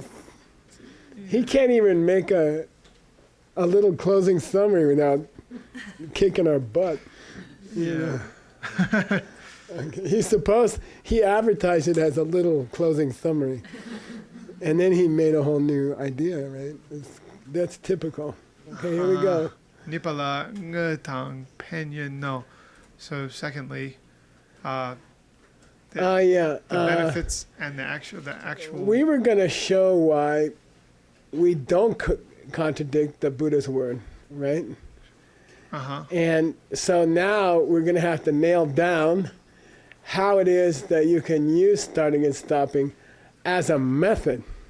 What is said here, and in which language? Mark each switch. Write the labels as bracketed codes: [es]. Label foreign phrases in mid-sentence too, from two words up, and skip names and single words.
[en] He can't even make a little closing summary without kicking our butt. Yeah. Okay. He advertised it as a little closing summary. And then he made a whole new idea, right? That's typical. Okay, here we go. Nipala ngetang penya no. So secondly, the Yeah. benefits and the actual. We were going to show why we don't contradict the Buddha's word, right? Uh huh. And so now we're going to have to nail down how it is that you can use starting and stopping as a method